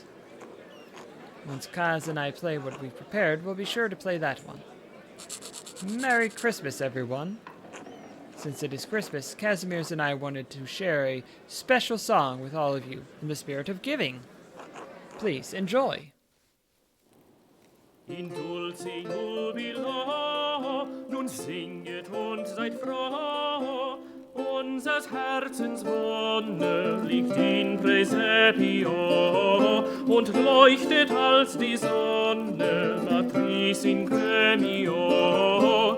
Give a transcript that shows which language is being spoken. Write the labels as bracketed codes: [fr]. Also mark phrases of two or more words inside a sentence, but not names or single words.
[en] Once Kaz and I play what we've prepared, we'll be sure to play that one. Merry Christmas, everyone. Since it is Christmas, Casimir's and I wanted to share a special song with all of you in the spirit of giving. Please, enjoy. [la] In dulce jubilo, [de] nun singet und seid froh. Unsers Herzens Wonne liegt [la] in Praesepio [de] und leuchtet als die Sonne, [la] Matris in gremio.